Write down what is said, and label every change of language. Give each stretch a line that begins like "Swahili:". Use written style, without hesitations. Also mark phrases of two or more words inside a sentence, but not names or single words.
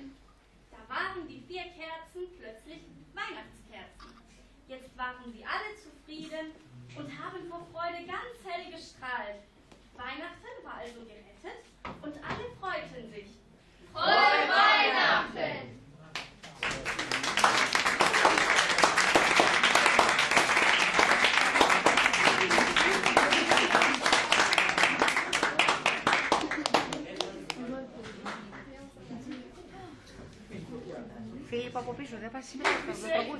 German: Da waren die 4 Kerzen plötzlich Weihnachtskerzen. Jetzt waren sie alle zufrieden und haben vor Freude ganz hell gestrahlt. Weihnachten war also gerettet und alle freuten sich. Frohe Weihnachten.
Greek: Φίλιππα από πίσω, δεν πας σήμερα στο τραγούδι.